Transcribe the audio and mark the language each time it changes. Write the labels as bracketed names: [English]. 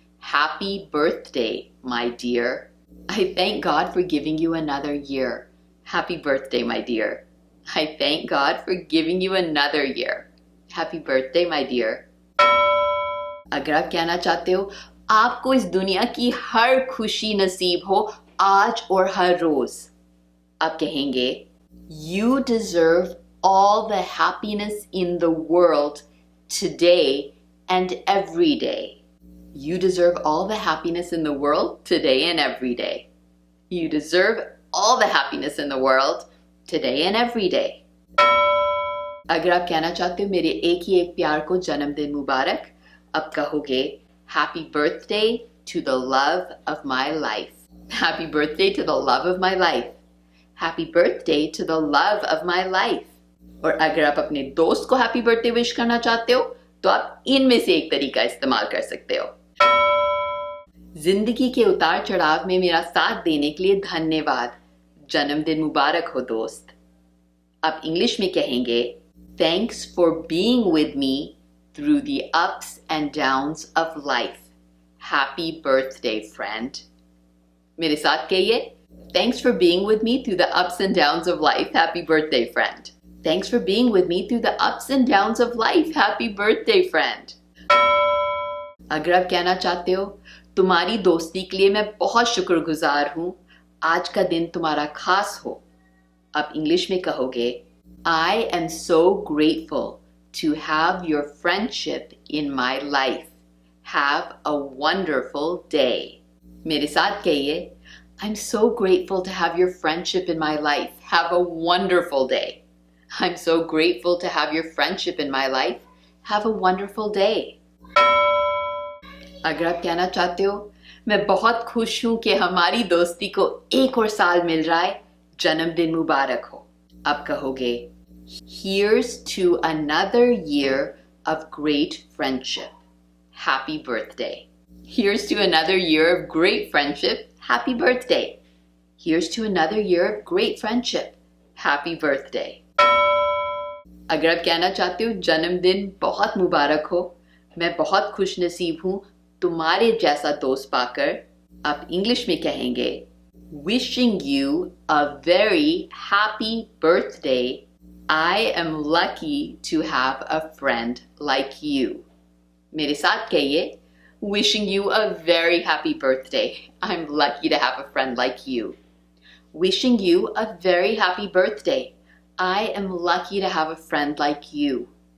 [English] Happy birthday, my dear. I thank God for giving you another year. Happy birthday, my dear. I thank God for giving you another year. Happy birthday, my dear. [Hindi] अगर आप कहना चाहते हो, आपको इस दुनिया की हर खुशी नसीब हो आज और हर रोज, आप कहेंगे, [English] You deserve all the happiness in the world today and every day. You deserve all the happiness in the world today and every day. You deserve all the happiness in the world today and every day. [Hindi] अगर आप कहना चाहते हो, मेरे एक ही एक प्यार को जन्मदिन मुबारक, अब कहोगे, [English] Happy birthday to the love of my life. Happy birthday to the love of my life. Happy birthday to the love of my life. [Hindi] और अगर आप अपने दोस्त को हैप्पी बर्थडे विश करना चाहते हो तो आप इनमें से एक तरीका इस्तेमाल कर सकते हो। जिंदगी के उतार चढ़ाव में मेरा साथ देने के लिए धन्यवाद। जन्मदिन मुबारक हो दोस्त। आप इंग्लिश में कहेंगे, [English] Thanks for being with me through the ups and downs of life. Happy birthday, friend. [Hindi] मेरे साथ कहिए, [English] Thanks for being with me through the ups and downs of life. Happy birthday, friend. Thanks for being with me through the ups and downs of life. Happy birthday, friend. [Hindi] अगर आप कहना चाहते हो, तुम्हारी दोस्ती के लिए मैं बहुत शुक्रगुजार हूं, आज का दिन तुम्हारा खास हो, आप इंग्लिश में कहोगे, [English] I am so grateful to have your friendship in my life. Have a wonderful day. [Hindi] मेरे साथ कहिए, [English] I'm so grateful to have your friendship in my life. Have a wonderful day. I'm so grateful to have your friendship in my life. Have a wonderful day. [Hindi] अगर आप कहना चाहते हो, मैं बहुत खुश हूं कि हमारी दोस्ती को एक और साल मिल रहा है, जन्मदिन मुबारक हो, आप कहोगे, [English] Here's to another year of great friendship. Happy birthday. Here's to another year of great friendship. Happy birthday. Here's to another year of great friendship. Happy birthday. [Hindi] अगर आप कहना चाहते हो, जन्मदिन बहुत मुबारक हो, मैं बहुत खुश नसीब हूं तुम्हारे जैसा दोस्त पाकर, आप इंग्लिश में कहेंगे, [English] Wishing you a very happy birthday. I am lucky to have a friend like you. [Hindi] मेरे साथ कहिए, [English] Wishing you a very happy birthday. I'm lucky to have a friend like you. wishing you a very happy birthday. I am lucky to have a friend like you.